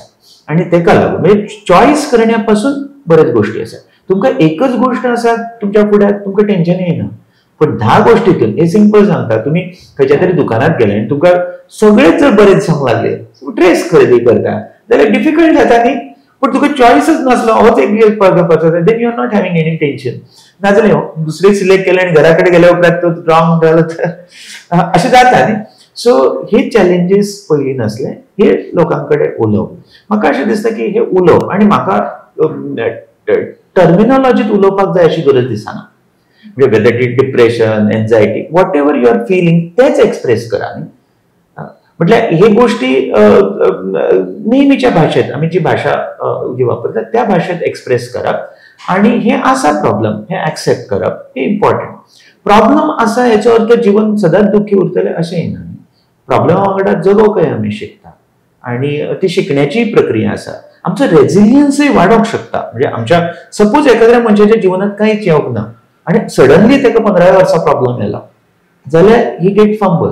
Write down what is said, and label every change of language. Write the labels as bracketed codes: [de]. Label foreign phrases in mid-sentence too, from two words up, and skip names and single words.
[kok] आणि ताका लागून म्हणजे चॉयस करण्या पासून बरेच गोष्टी आसा. तुमकां एकच गोष्ट आसा तुमच्या फुड्यांत, तुमकां टेन्शन येना. पण 10 गोष्टीतून हे सिंपल सांगता, तुम्ही खंयच्या तरी दुकानात गेले आणि तुमकां सगळेच जर बरेच सांगूंक लागले, ड्रेस खरेदी करता जाल्यार डिफिकल्ट जाता न्ही. पण तुका चॉयसच नसलो, होच एक घेवपाचो, [en] then you are not having any tension. [kok] नाजाल्यार दुसरे सिलेक्ट केले आणि घरा कडेन गेल्या उपरांत तो रॉंग जालो तर अशें जाता न्ही. सो हे चॅलेंजीस पयलीं नासले, हे लोकां कडेन उलोवप. म्हाका अशें दिसता की हे उलोवप, आनी म्हाका टर्मिनॉलॉजीत उलोवपाक जाय अशी गरज दिसना. [en] म्हणजे whether it depression, anxiety, what ever you are feeling [kok] तेच एक्सप्रेस करा न्ही. म्हटल्यार हे गोष्टी नेहमीच्या भाषेत आम्ही जी भाषा जी वापरतात त्या भाषेत एक्सप्रेस करप, आणि हे आसा प्रॉब्लेम हे ऍक्सेप्ट करप हे इम्पॉर्टंट. प्रॉब्लेम आसा हेचो अर्थ जीवन सदांच दुखी उरतले अशेंय ना. प्रॉब्लेमा वांगडा जगोवंकय आमी शिकता, आणि ती शिकण्याची प्रक्रिया आसा. आमचो रेझिलियन्सय वाडोवंक शकता. म्हणजे आमच्या सपोज एखाद्या मनशाच्या जिवनात कांयच येवंक ना आणि सडनली ताका 15 वर्सां प्रॉब्लेम येयला, जाल्यार [en] he get fumble.